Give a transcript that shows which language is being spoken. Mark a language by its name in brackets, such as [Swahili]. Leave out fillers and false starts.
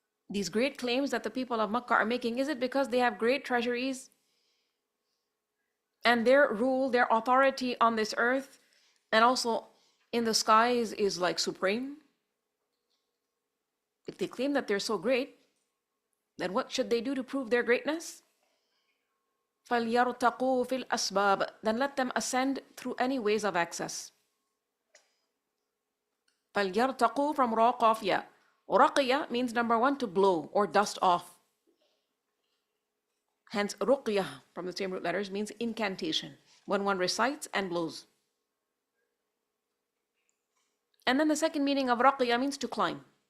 [English] These great claims that the people of Makkah are making, is it because they have great treasuries and their rule, their authority on this earth and also in the skies is like supreme? If they claim that they're so great, then what should they do to prove their greatness? [Arabic] فَلْيَرْتَقُوا فِي الْأَسْبَابِ, [English] then let them ascend through any ways of access. [Arabic] فَلْيَرْتَقُوا [English] from [Arabic] رَقَافِيَا. [English] Raqiya means number 1, to blow or dust off. Hence ruqya from the same root letters means incantation, when one recites and blows. And then the second meaning of raqiya means to climb.